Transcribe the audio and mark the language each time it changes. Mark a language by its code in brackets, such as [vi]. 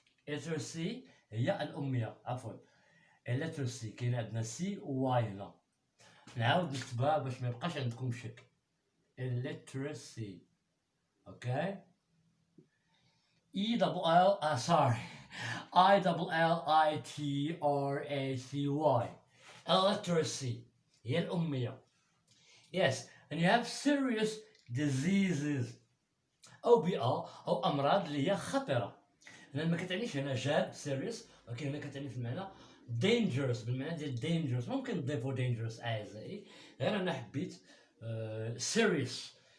[ar] illiteracy هي الأمية عفوا. illiteracy كاين عندنا سي وواي هنا، نعاود نكتبها باش ما يبقاش عندكم شك. [en] illiteracy. Okay. ILLITRACY. [ar] illiteracy هي الأمية. [en] Yes, and you have serious diseases. [ar] أوبئة أو أمراض اللي هي خطرة. لان ما كتعنيش هنا جاد سيريس، ولكن هنا كتعني في المعنى dangerous، بالمعنى ديال dangerous. ممكن نضيفو dangerous اعزائي، غير انا حبيت serious.